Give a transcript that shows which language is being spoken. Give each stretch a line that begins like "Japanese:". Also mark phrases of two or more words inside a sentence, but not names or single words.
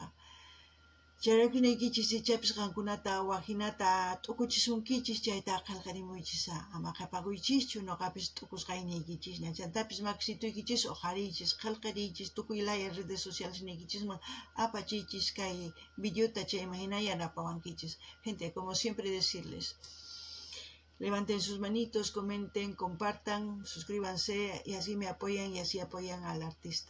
Quechua: Chayraykunaykichis ichapis qankunata waqinata t'ukuchisunkichis chayta qillqarimuychisa. Ama qhapakuychischu ñuqapis t'ukusqayniykichisña. Chantapis maksituykichis uqariychis, qillqariychis, tukuy laya
Spanish: redes socialesniykichisman
Quechua: apachiychis kay videota chayman hina yanapawankichis.
Spanish: Gente, como siempre decirles, levanten sus manitos, comenten, compartan, suscríbanse y así me apoyan y así apoyan al artista.